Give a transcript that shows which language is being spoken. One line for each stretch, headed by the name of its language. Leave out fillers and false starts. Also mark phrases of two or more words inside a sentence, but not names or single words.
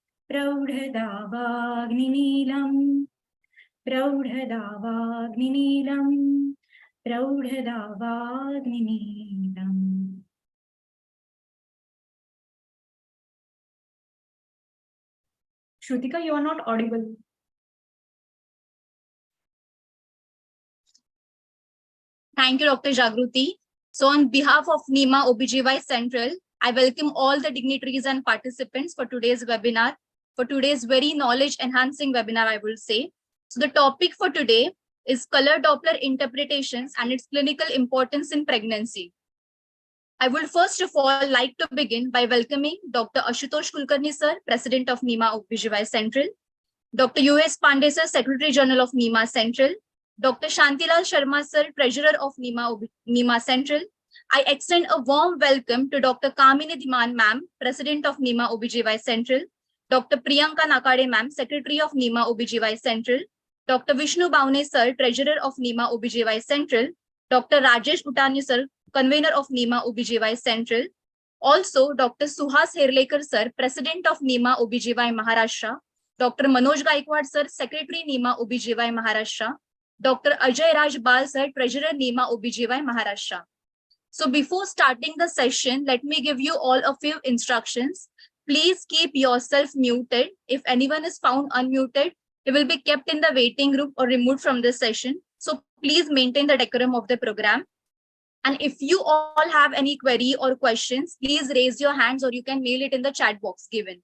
Sanskrit: प्रौढदावाग्निनीलं प्रौढदावाग्निनीलम् Shrutika,
English: you are not audible. Thank you, Dr. Jagruti. So on behalf of NIMA OBGY Central, I welcome all the dignitaries and participants for today's webinar, for today's very knowledge enhancing webinar, I will say. So the topic for today is color Doppler interpretations and its clinical importance in pregnancy. I would first of all like to begin by welcoming Dr. Ashutosh Kulkarni sir, President of NIMA OBGY Central, Dr. U.S. Pandey sir, Secretary General of NIMA Central, Dr. Shantilal Sharma sir, Treasurer of NIMA Central. I extend a warm welcome to Dr. Kamini Dhiman ma'am, President of NIMA OBGY Central, Dr. Priyanka Nakade ma'am, Secretary of NIMA OBGY Central, Dr. Vishnu Bhavne sir, Treasurer of NIMA OBGY Central, Dr. Rajesh Utani sir, Convener of NIMA OBGY Central, also Dr. Suhas Herlekar sir, President of NIMA OBGY Maharashtra, Dr. Manoj Gaikwad sir, Secretary NIMA OBGY Maharashtra, Dr. Ajay Raj Bal sir, Treasurer NIMA OBGY Maharashtra. So before starting the session, let me give you all a few instructions. Please keep yourself muted. If anyone is found unmuted, he will be kept in the waiting room or removed from this session. So please maintain the decorum of the program. And if you all have any query or questions, please raise your hands or you can mail it in the chat box given.